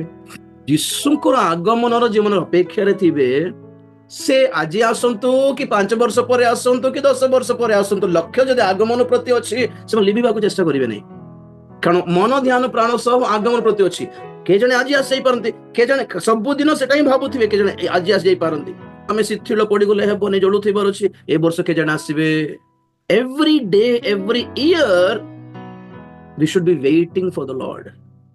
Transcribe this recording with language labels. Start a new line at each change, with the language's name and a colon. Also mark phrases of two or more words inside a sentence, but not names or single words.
Odia: ଯୀଶୁଙ୍କର ଆଗମନର ଯେଉଁମାନେ ଅପେକ୍ଷାରେ ଥିବେ, ସେ ଆଜି ଆସନ୍ତୁ କି 5 ବର୍ଷ ପରେ ଆସନ୍ତୁ କି 10 ବର୍ଷ ପରେ ଆସନ୍ତୁ, ଲକ୍ଷ୍ୟ ଯଦି ଆଗମନ ପ୍ରତି ଅଛି ସେମାନେ ଲିଭିବାକୁ ଚେଷ୍ଟା କରିବେ ନାହିଁ। କାରଣ ମନ ଧ୍ୟାନ ପ୍ରାଣ ସହ ଆଗମନ ପ୍ରତି ଅଛି। କେ ଜଣେ ଆଜି ଆସିଯାଇପାରନ୍ତି, କେ ଜଣେ ସବୁଦିନ ସେଟା ହିଁ ଭାବୁଥିବେ, କେ ଜଣେ ଆଜି ଆସିଯାଇପାରନ୍ତି। ଆମେ ଶିଥିଳ ପଡ଼ିଗଲେ ହେବନି, ଜଳୁଥିବାର ଅଛି, ଏ ବର୍ଷ କେ ଜଣେ ଆସିବେ।
English: Every day, every year, we should be waiting for the Lord.